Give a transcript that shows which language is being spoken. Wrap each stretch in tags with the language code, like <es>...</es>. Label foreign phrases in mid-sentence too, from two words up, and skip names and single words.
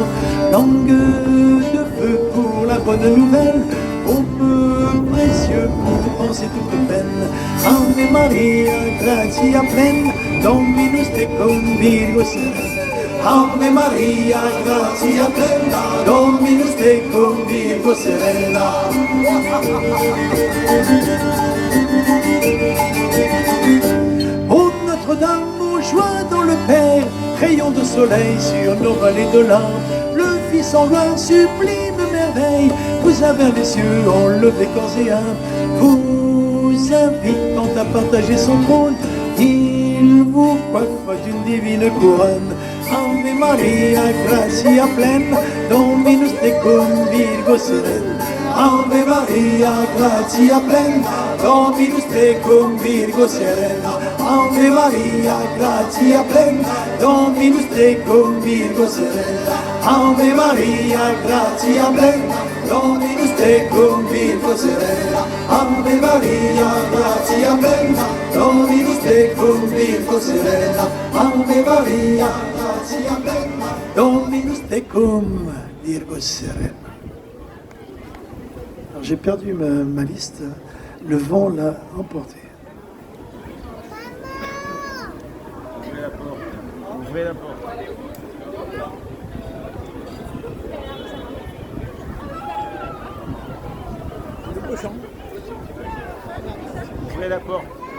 <fr>Langue de feu pour la bonne nouvelle, ô peu précieux pour penser toute peine.</fr> <la>Ave Maria, gratia pleine, Dominus tecum Virgo serena. Ave Maria, gratia plena, Dominus tecum Virgo serena.</la> <fr>Ô Notre-Dame, aux joies dans le Père, rayon de soleil sur nos vallées de larmes, le Fils en gloire, sublime merveille, vous avez les cieux enlevés corps et âme, vous invitant à partager son trône, il vous coiffe d'une divine couronne.</fr> <la>Ave Maria, gratia plena, Dominus tecum Virgo serena. Ave Maria, gratia plena, Dominus tecum Virgo serena. Ave Maria, gratia plena, Dominus tecum Virgo serena. Ave Maria, gratia plena, Dominus tecum Virgo serena. Ave Maria, gratia plena, Dominus tecum Virgo serena. Ave Maria, gratia plena, Dominus tecum Virgo serena.</la> <fr>Alors j'ai perdu ma liste, le vent l'a emporté. Ouvrez la porte. Ouvrez la porte. Ouvrez la porte.</fr>